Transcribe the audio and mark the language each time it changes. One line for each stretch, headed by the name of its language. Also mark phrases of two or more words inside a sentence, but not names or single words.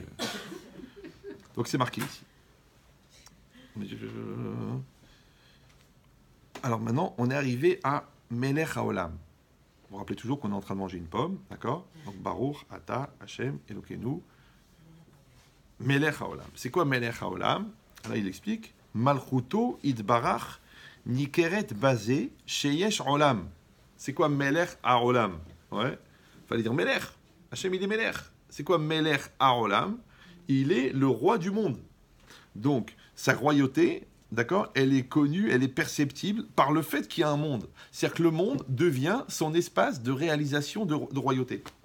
French: Donc, c'est marqué ici. Alors, maintenant, on est arrivé à
Hebrew: מלך העולם.
French: Vous vous rappelez toujours qu'on est en train de manger une pomme, d'accord? Donc,
Hebrew: ברוך אתה השם אלוקינו מלך העולם.
French: C'est quoi
Hebrew: מלך העולם?
French: Là, il explique.
Hebrew: מלכותו יתברך ניכרת בזה שיש עולם.
French: C'est quoi
Hebrew: מלך העולם?
French: Ouais. Fallait dire Melech. Hashem, il est Melech. C'est quoi
Hebrew: מלך העולם?
French: Il est le roi du monde. Donc, sa royauté, d'accord, elle est connue, elle est perceptible par le fait qu'il y a un monde. C'est-à-dire que le monde devient son espace de réalisation de royauté.